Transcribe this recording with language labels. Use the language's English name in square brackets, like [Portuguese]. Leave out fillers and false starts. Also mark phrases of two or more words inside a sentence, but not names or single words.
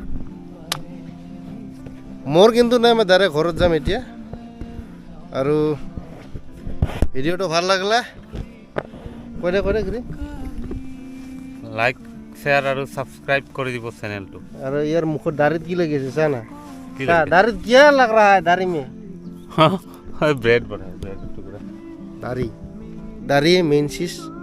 [Assamese] মোৰ কিন্তু নাই, মই ডাইৰেক্ট ঘৰত যাম এতিয়া। আৰু ভিডিঅ'টো ভাল লাগিলে কৈ দে [English] like share [Assamese] আৰু ছাবস্ক্ৰাইব কৰি দিব চেনেলটো। আৰু ইয়াৰ মুখত দাড়িত কি লাগি আছে চা না, দাড়িত [Hindi] क्या लग रहा है दाढ़ी में? ब्रेड बना है, ब्रेड टुकड़ा। दाढ़ी मेन चीज।